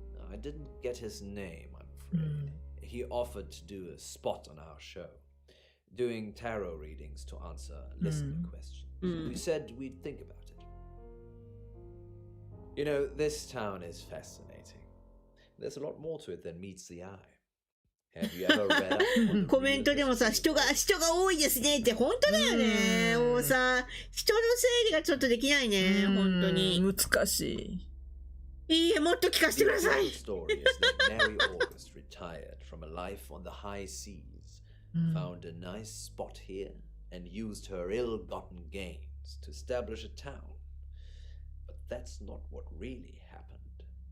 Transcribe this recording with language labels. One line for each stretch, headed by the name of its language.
English: I didn't get his name, I'm afraid. He offered to do a spot on our show, doing tarot readings to answer listener questions. We said we'd think about it. You know, this town is fascinating. There's a lot more to it than meets the eye. Have you ever read up?
Japanese: コメントでもさ、人が多いですねって本当だよね。もうさ、人の整理がちょっとできないね。本当に。難しい。いいえ、もっと聞かせてください。
English: The story is that Mary August retired from a life on the high seas, found a nice spot here, and used her ill-gotten gains to establish a town. But that's not what really happened.